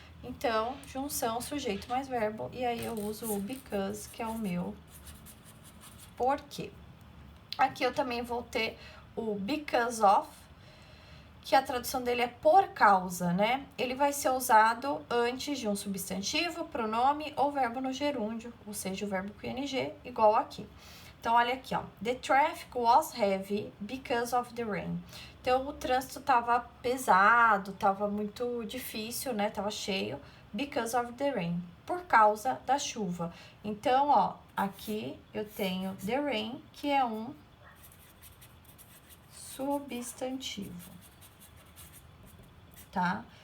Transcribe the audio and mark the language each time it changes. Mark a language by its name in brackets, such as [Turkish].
[Portuguese] Então, junção, sujeito mais verbo, e aí eu uso o because, que é o meu porquê. Aqui eu também vou ter o because of, que a tradução dele é por causa, né? Ele vai ser usado antes de um substantivo, pronome ou verbo no gerúndio, ou seja, o verbo com ing, igual aqui. Então, olha aqui, ó. [English] The traffic was heavy because of the rain. [Portuguese] Então, o trânsito tava pesado, tava muito difícil, né? Tava cheio, [English] because of the rain, [Portuguese] por causa da chuva. Então, ó, aqui eu tenho the rain, que é um substantivo, tá?